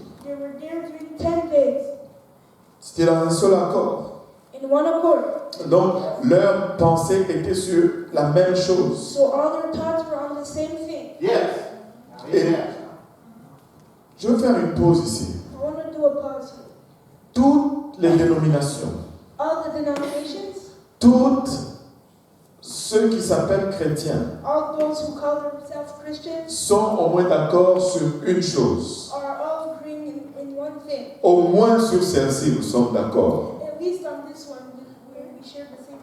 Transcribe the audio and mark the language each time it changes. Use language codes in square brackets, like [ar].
[en] they were there during 10 days [fr] C'était dans un seul accord. [en] in one accord. [fr] Donc, leur pensée était sur la même chose. [en] So all their thoughts were on the same thing. [fr] Et je vais faire une pause ici. [en] I want to do a pause here. [fr] Toutes les dénominations, [en] All the denominations, [fr] toutes ceux qui s'appellent chrétiens, [en] all those who call themselves Christians, [fr] sont au moins d'accord sur une chose. [en] are all agreeing in one thing. [fr] Au moins sur celle-ci, nous sommes d'accord. [en] At least on this one, we share the same